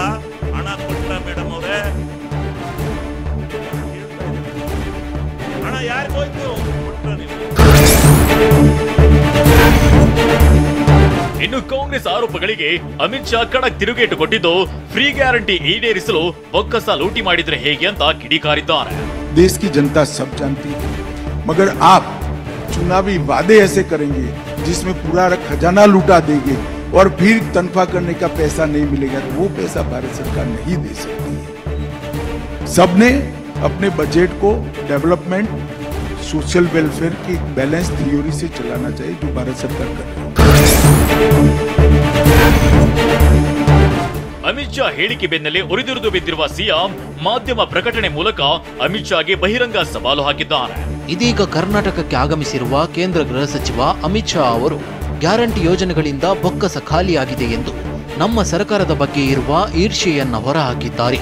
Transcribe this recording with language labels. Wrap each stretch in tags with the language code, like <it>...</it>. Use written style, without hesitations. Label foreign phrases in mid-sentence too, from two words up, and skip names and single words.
<kn>ಹಣ ಕೊಟ್ಟ ಮೇಡಮ್ ಅವರೇ, ಹಣ ಯಾರಿಗೋಯ್ತು? ಕೊಟ್ಟ ನೀವು. ಇನ್ನು ಕಾಂಗ್ರೆಸ್ ಆರೋಪಗಳಿಗೆ ಅಮಿತ್ ಶಾ ಖಡಕ್ ತಿರುಗೇಟು ಕೊಟ್ಟಿದ್ದು</kn> <en>free guarantee</en> <kn>ಈಡೇರಿಸಲು ಬೊಕ್ಕಸ ಲೂಟಿ ಮಾಡಿದ್ರೆ ಹೇಗೆ ಅಂತ ಕಿಡಿಕಾರಿದ್ದಾರೆ.</kn> <hi>देश की जनता सब जानती है, मगर आप चुनावी वादे ऐसे करेंगे जिसमें पूरा खजाना लूटा देंगे और फिर तनख्वाह करने का पैसा नहीं मिलेगा, तो वो पैसा भारत सरकार नहीं दे सकती है. सबने अपने बजट को डेवलपमेंट,</hi> <en>social welfare</en> <hi>की</hi> <en>balance theory</en> <hi>से चलाना चाहिए, जो भारत सरकार कर रही है.</hi> <kn>ಅಮಿತ್ ಶಾ ಹೇಳಿಕೆ ಬೆನ್ನಲ್ಲೇ ಉರಿದುರಿದು ಬಿದ್ದಿರುವ ಸಿಎಂ ಮಾಧ್ಯಮ ಪ್ರಕಟಣೆ ಮೂಲಕ ಅಮಿತ್ ಶಾಗೆ ಬಹಿರಂಗ ಸವಾಲು ಹಾಕಿದ್ದಾರೆ. ಇದೀಗ ಕರ್ನಾಟಕಕ್ಕೆ ಆಗಮಿಸಿರುವ ಕೇಂದ್ರ ಗೃಹ ಸಚಿವ ಅಮಿತ್ ಶಾ ಅವರು ಗ್ಯಾರಂಟಿ ಯೋಜನೆಗಳಿಂದ ಬೊಕ್ಕಸ ಖಾಲಿಯಾಗಿದೆ ಎಂದು ನಮ್ಮ ಸರ್ಕಾರದ ಬಗ್ಗೆ ಇರುವ ಈರ್ಷ್ಯೆಯನ್ನ ಹೊರಹಾಕಿದ್ದಾರೆ.</kn>